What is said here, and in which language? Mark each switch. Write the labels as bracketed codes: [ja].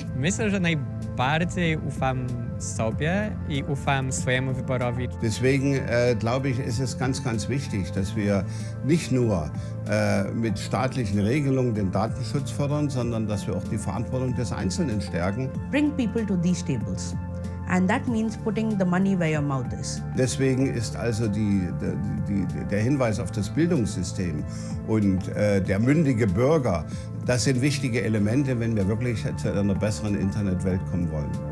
[pl] Myślę, że najbardziej ufam sobie i ufam swojemu wyborowi. [de] Deswegen glaube ich, ist es ganz, ganz wichtig, dass wir nicht nur mit staatlichen Regelungen den Datenschutz fördern, sondern dass wir auch die Verantwortung des Einzelnen stärken. [en] Bring people to these tables. And that means putting the money where your mouth is. [de] Deswegen ist also der Hinweis auf das Bildungssystem und der mündige Bürger, das sind wichtige Elemente, wenn wir wirklich zu einer besseren Internetwelt kommen wollen.